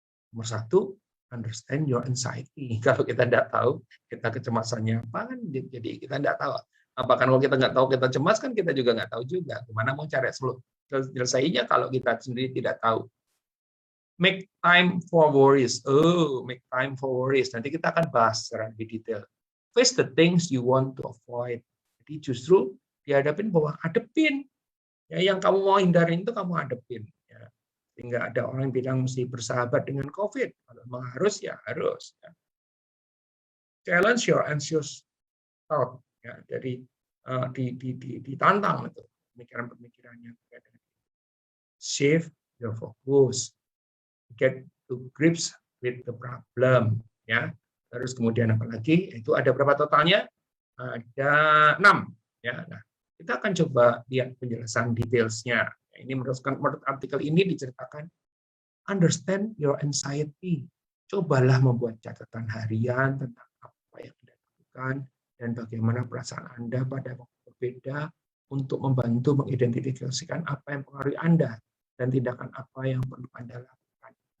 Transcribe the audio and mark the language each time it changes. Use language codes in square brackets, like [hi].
[id] Nomor [en] 1, understand your anxiety. [id] Kalau kita tidak tahu kita kecemasannya apa, kan jadi kita tidak tahu. Apakah kalau kita nggak tahu kita cemas, kan kita juga nggak tahu juga. Gimana mau cari selesainya kalau kita sendiri tidak tahu. [en] Make time for worries. Make time for worries. [id] Nanti kita akan bahas secara lebih detail. [en] Face the things you want to avoid. [id] Jadi justru dihadapin bahwa hadepin. Ya, yang kamu mau hindarin itu kamu hadepin. Ya. Sehingga ada orang yang bilang mesti bersahabat dengan COVID. Kalau memang harus, ya harus. Ya. [en] Challenge your anxious thought. [id] Ya, jadi ditantang itu pemikiran-pemikirannya. [en] Shift your focus. Get to grips with the problem, [id] ya. Terus kemudian apa lagi? Itu ada berapa totalnya? Ada 6, ya. Nah, kita akan coba lihat penjelasan detailsnya. Ini menurut artikel ini diceritakan, [en] understand your anxiety. [id] Cobalah membuat catatan harian tentang apa yang Anda lakukan dan bagaimana perasaan Anda pada waktu berbeda untuk membantu mengidentifikasikan apa yang mempengaruhi Anda dan tindakan apa yang perlu Anda lakukan.